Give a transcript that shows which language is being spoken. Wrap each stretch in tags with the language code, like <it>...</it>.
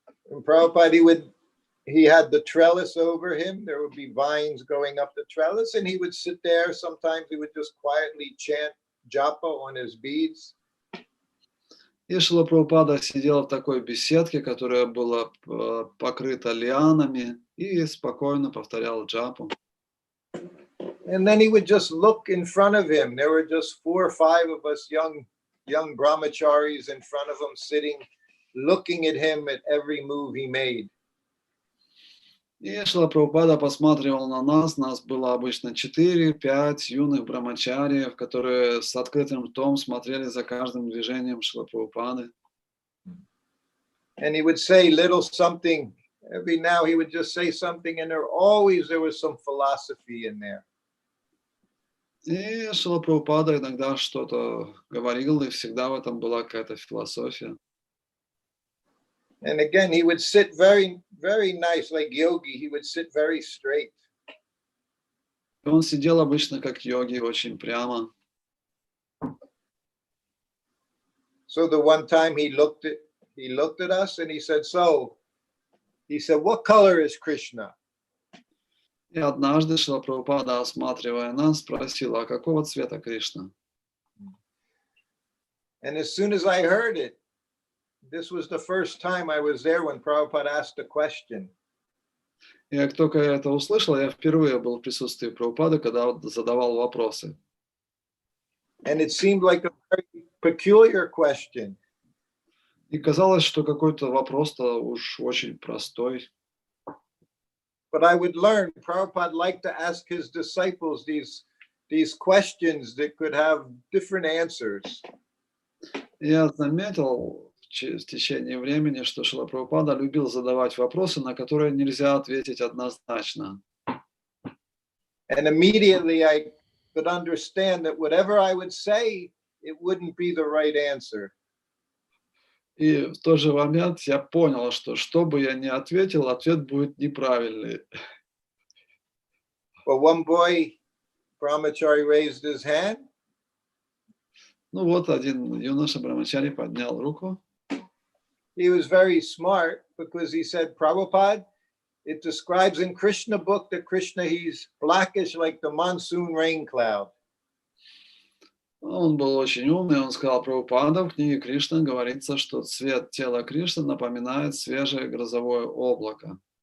<en>And Prabhupada, he had the trellis over him. There would be vines going up the trellis, and he would sit there. Sometimes he would just quietly chant japa on his beads.</en> <ru>И Шрила Прабхупада сидел в такой беседке, которая была покрыта лианами, и спокойно повторял джапу.</ru> <en>And then he would just look in front of him. There were just 4 or 5 of us young brahmacharis in front of him, sitting, looking at him at every move he made.</en> <ru>И Шрила Прабхупада посматривал на нас. Нас было обычно 4-5 юных брамачариев, которые с открытым ртом смотрели за каждым движением Шрилы Прабхупады.</ru> <en>And he would say little something. Every now he would just say something, and there was some philosophy in there.</en> <ru>И Шрила Прабхупада иногда что-то говорил, и всегда в этом была какая-то философия.</ru> <en>And again, he would sit very, very nice, like yogi. He would sit very straight.</en> <ru>И он сидел обычно как йоги, очень прямо.</ru> <en>So the one time he looked at us and he said, what color is Krishna?</en> <ru>И однажды Шрила Прабхупада, осматривая нас, спросил, а какого цвета Кришна?</ru> <en>And as soon as I heard it, this was the first time I was there when Prabhupada asked a question.</en> <ru>И как только я это услышал, я впервые был в присутствии Прабхупады, когда он задавал вопросы.</ru> <en>And it seemed like a very peculiar question.</en> <ru>И казалось, что какой-то вопрос-то уж очень простой.</ru> <en>But I would learn, Prabhupada liked to ask his disciples these questions that could have different answers.</en> <ru>Я заметил в течение времени, что Шрила Прабхупада любил задавать вопросы, на которые нельзя ответить однозначно.</ru> <en>And immediately I could understand that whatever I would say, it wouldn't be the right answer.</en> <ru>И в тот же момент я понял, что бы я ни ответил, ответ будет неправильный.</ru> <en>But one boy, brahmachari, raised his hand.</en> <ru>Ну вот один юноша брамачари поднял руку.</ru> <en>He was very smart because he said, Prabhupada, it describes in Krishna book that Krishna, he's blackish like the monsoon rain cloud.</en> <ru>Он был очень умный, он сказал, Прабхупада, в книге Кришны говорится, что цвет тела Кришны напоминает свежее грозовое облако.</ru>